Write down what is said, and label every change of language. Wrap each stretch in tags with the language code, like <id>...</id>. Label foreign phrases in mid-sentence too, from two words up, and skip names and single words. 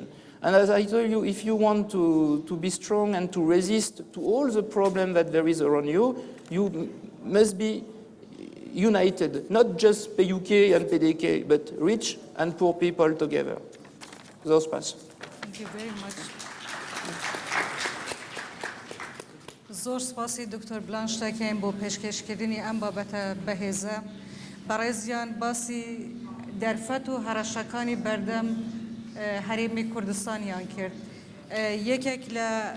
<en>And as I told you, if you want to be strong and to resist to all the problem that there is around you, you must be united, not just PUK and PDK, but rich and poor people together. Those pass. Thank you very much.</en> <ckb>زۆر سپاسی دکتۆر بلان شتێکیان بۆ پێشکەشکردنی ئەم بابەتە بەهێزە بەڕێزیان باسی دەرفەت و هەرەشەکانی بەردەم هەرێمی کوردستانیان کرد یەکێک لە</ckb>